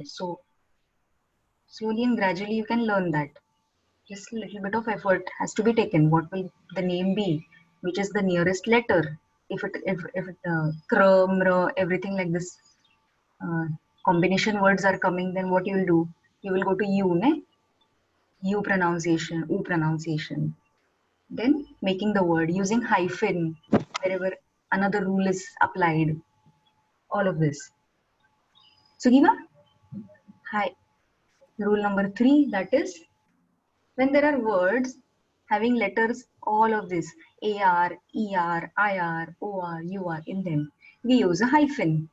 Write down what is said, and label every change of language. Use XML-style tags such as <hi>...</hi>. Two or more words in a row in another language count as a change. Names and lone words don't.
<en>So slowly and gradually you can learn that. Just a little bit of effort has to be taken. What will the name be? Which is the nearest letter? If kr, mr, everything like this combination words are coming, then what you will do? You will go to U, ne? U pronunciation, U pronunciation. Then making the word using hyphen wherever another rule is applied. All of this. Sugiva? Hi. Rule number 3, that is when there are words having letters, all of this AR, ER, IR, OR, UR in them, we use a hyphen.</en>